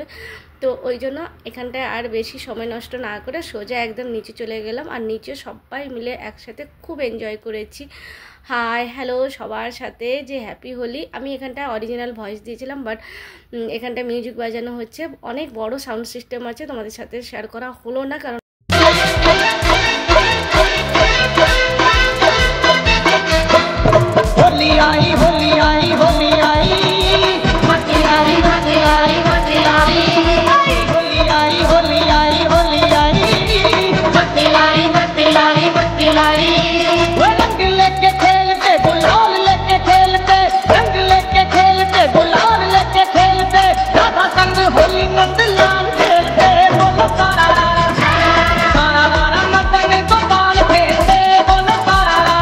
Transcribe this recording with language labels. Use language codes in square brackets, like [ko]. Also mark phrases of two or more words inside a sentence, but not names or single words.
[bn] তো ওই জন্য এখানটায় আর বেশি সময় নষ্ট না করে সোজা একদম নিচে চলে গেলাম, আর নিচে সবাই মিলে একসাথে খুব এনজয় করেছি। [en] hi hello [bn] সবার সাথে, যে [en] happy Holi. [bn] আমি এখানটায় [en] original voice [bn] দিয়েছিলাম, বাট এখানটায় মিউজিক বাজানো হচ্ছে, অনেক বড় [en] sound system [bn] আছে, তোমাদের সাথে শেয়ার করা হলো না, কারণ [hi] होली आई होली आई होली आई मती आई मती आई मती आई होली आई होली आई होली आई मती आई मती आई मती आई रंग लेके खेलते गुलाल लेके खेलते रंग लेके खेलते गुलाल लेके खेलते राधा संग होली नंद लाल खेलते बोलो तारा तारा तारा मदन गोपाल खेलते बोलो तारा